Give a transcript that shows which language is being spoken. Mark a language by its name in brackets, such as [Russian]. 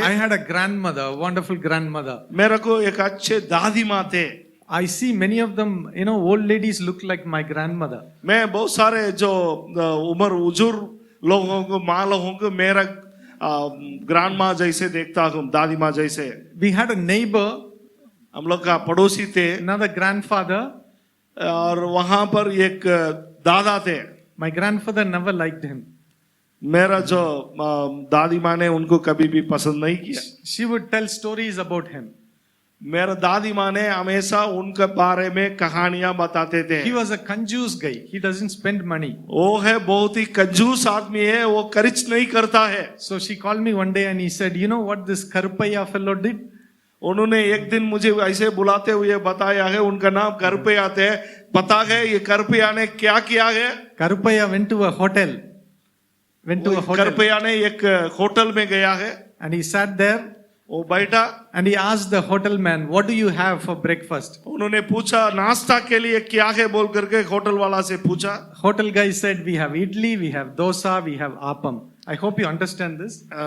[English] I had a grandmother, a wonderful grandmother. [Hindi] मेरे को एक अच्छे दादी माँ थे. [English] I see many of them, old ladies look like my grandmother. [Hindi] मैं बहुत सारे जो उम्र उजुर लोगों को, माँ लोगों को मेरा ग्रैंड माँ जैसे देखता हूँ, दादी माँ जैसे. [English] We had a neighbor, [Hindi] हम लोग का पड़ोसी थे, [English] another grandfather. [Hindi] और वहां पर एक दादा थे. [English] My grandfather never liked him. [Hindi] मेरा जो दादी माँ ने उनको कभी भी पसंद नहीं किया. [English] She would tell stories about him. [Hindi] मेरा दादी माँ ने हमेशा उनके बारे में कहानियां बताते थे. [English] He was a कंजूस guy. He doesn't spend money. [Hindi] वो है बहुत ही कंजूस आदमी है, वो खर्च नहीं करता है. [English] So she called me one day and he said, you know what this Karupaya fellow did? [Hindi] उन्होंने एक दिन मुझे ऐसे बुलाते हुए बताया है, उनका नाम करपैया थे. पता है ये करपैया ने क्या किया है? [English] Karupaya went to a hotel. [Hindi] करपैया ने एक होटल में गया है. [English] And he sat there. [Hindi] वो बैठा, [English] and he asked the hotel man, "What do you have for breakfast?" [Hindi] उन्होंने पूछा नाश्ता के लिए क्या है बोल करके होटल वाला से पूछा। [English] Hotel guy said, "We have idli, we have dosa, we have appam." I hope you understand this.